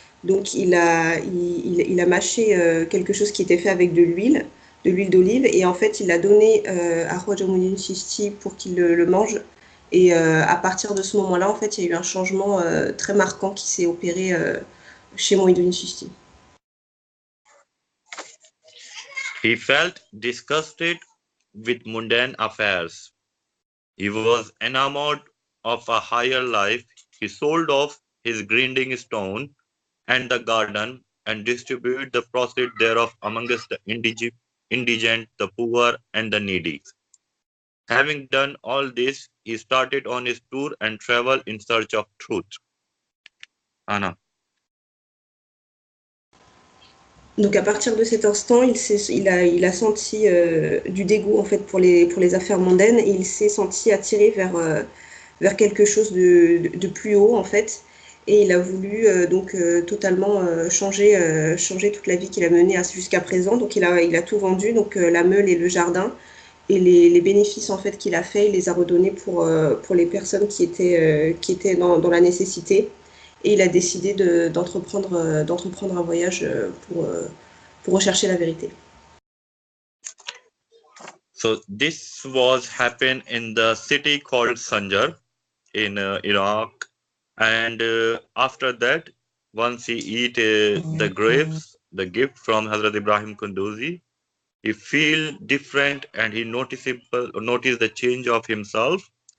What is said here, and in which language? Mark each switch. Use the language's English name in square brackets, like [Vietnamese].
[French] Donc il a mâché quelque chose qui était fait avec de l'huile d'olive, et en fait il l'a donné à Khoja Mouhidine Chishti pour qu'il le mange. Et à partir de ce moment-là, en fait, il y a eu un changement très marquant qui s'est opéré chez Mouhidine Chishti. [English] He felt disgusted with mundane affairs. He was enamored of a higher life. He sold off his grinding stone and the garden and distributed the proceeds thereof amongst the indigent, the poor, and the needy. Having done all this, he started on his tour and traveled in search of truth. Anna. [French] Donc à partir de cet instant, il a senti du dégoût en fait pour les affaires mondaines, et il s'est senti attiré vers quelque chose de plus haut en fait, et il a voulu totalement changer toute la vie qu'il a menée jusqu'à présent. Donc il a tout vendu, donc la meule et le jardin, et les bénéfices en fait qu'il a fait, il les a redonnés pour les personnes qui étaient dans la nécessité. Et il a décidé d'entreprendre un voyage pour rechercher la vérité. [English] So this was happened in the city called Sanjar in Iraq, and after that, once he eat the grapes, the gift from Hazrat Ibrahim Kunduzi, he feel different and he notice the change of himself.